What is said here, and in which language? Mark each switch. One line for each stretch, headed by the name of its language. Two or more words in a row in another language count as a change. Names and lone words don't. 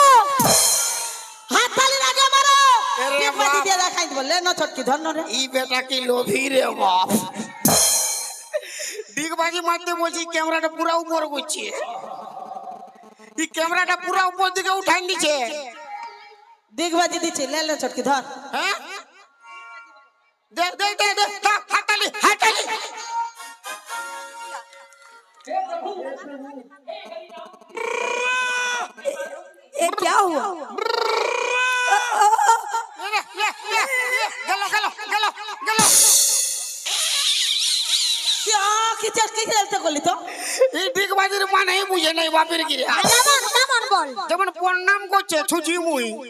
Bangla: হাততালি আগে মারো। আরে ডিগবাজি বাপ। দিয়ে দেখাই দিব। লে না ছটকি ধন্য রে। এই বেটা কি লোভী রে বাপ। ডিগবাজি মারতে বলছি ক্যামেরাটা পুরো উপর করছে, এই ক্যামেরাটা পুরো উপর দিকে উঠাই নিছে। ডিগবাজি দিচ্ছে। লে লে ছটকি ধর। হ্যাঁ দে দে দে দে হাততালি হাততালি।
Hindi: ये क्या हुआ?
Bangla: গেল গেল গেল গেল। কি চটকি খেলতে করলি তো? এই ডিগবাজির মানেই বুঝে নাই বাপের গিরে। কেমন বল? যেমন প্রণাম করছে ছুঁচি মুই।